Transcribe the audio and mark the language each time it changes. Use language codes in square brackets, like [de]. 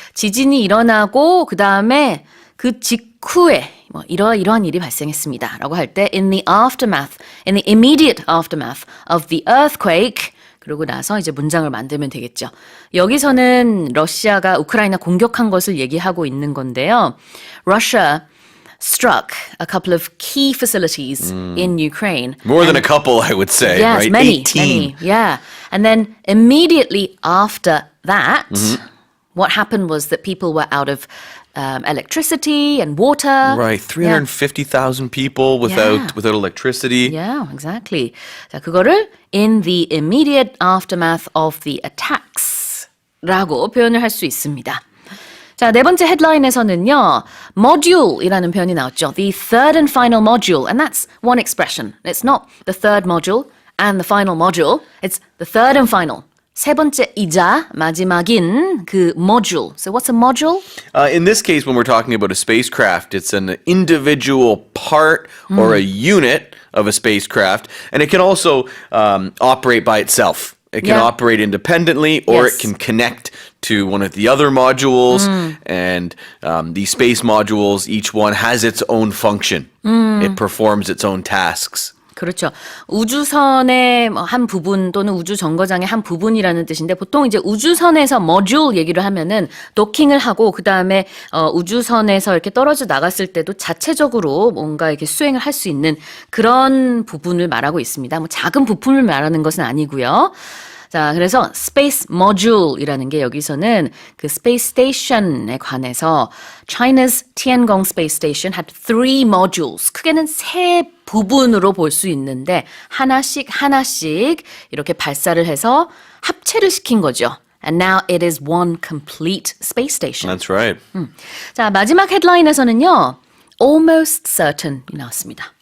[ko] 지진이 일어나고 그다음에 그 직후에 뭐 이러이러한 일이 발생했습니다라고 할 때 [en] in the aftermath, in the immediate aftermath of the earthquake [ko] 그러고 나서 이제 문장을 만들면 되겠죠. 여기서는 러시아가 우크라이나 공격한 것을 얘기하고 있는 건데요. [en] Russia struck a couple of key facilities in Ukraine. More than a couple, I would say, Yes, right? many, 18. many, yeah. And then immediately after that, what happened was that people were out of electricity and water. Right, 350,000 people without electricity. Yeah, exactly. [ko] 자, 그거를 [en] in the immediate aftermath of the attacks [ko] 라고 표현을 할 수 있습니다. 자, 네 번째 헤드라인에서는요, module이라는 표현이 나왔죠. [en] The third and final module, and that's one expression. It's not the third module and the final module. It's the third and final. [ko] 세 번째이자 마지막인 그 module. [en] So what's a module? In this case, when we're talking about a spacecraft, it's an individual part or a unit of a spacecraft, and it can also operate by itself. It can Yeah. operate independently, or Yes. it can connect to one of the other modules. And these space modules, each one has its own function. It performs its own tasks. [ko] 그렇죠. 우주선의 한 부분 또는 우주 정거장의 한 부분이라는 뜻인데 보통 이제 우주선에서 모듈 얘기를 하면은 도킹을 하고 그 다음에 우주선에서 이렇게 떨어져 나갔을 때도 자체적으로 뭔가 이렇게 수행을 할 수 있는 그런 부분을 말하고 있습니다. 뭐 작은 부품을 말하는 것은 아니고요. 자, 그래서 스페이스 모듈이라는 게 여기서는 그 스페이스 스테이션에 관해서 [en] China's Tiangong Space Station had 3 modules. [ko] 크게는 3 부분으로 볼 수 있는데 하나씩 이렇게 발사를 해서 합체를 시킨 거죠. [en] And now it is one complete space station. That's right. [ko] 자, 마지막 헤드라인에서는요. [en] Almost certain [ko] 이 나왔습니다.